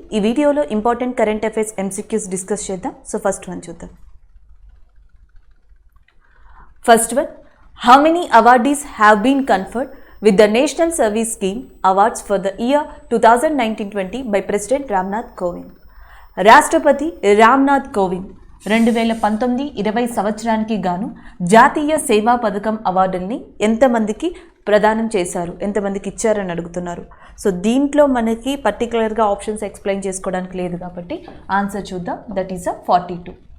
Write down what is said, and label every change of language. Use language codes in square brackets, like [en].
[te] ఈ వీడియోలో important current affairs MCQs discuss చేద్దాం. సో ఫస్ట్ వన్ చూద్దాం. [en] First one, how many awardees have been conferred with the National Service Scheme Awards for the year 2019-20 by President Ramnath Kovind. [te] రాష్ట్రపతి రామ్నాథ్ కోవింద్ 2019-20 సంవత్సరానికి గాను జాతీయ సేవా పథకం అవార్డుల్ని ఎంతమందికి ప్రదానం చేశారు, ఎంతమందికి ఇచ్చారని అడుగుతున్నారు. సో దీంట్లో మనకి పర్టికులర్గా ఆప్షన్స్ ఎక్స్ప్లెయిన్ చేసుకోవడానికి లేదు కాబట్టి ఆన్సర్ చూద్దాం. [en] That is 42.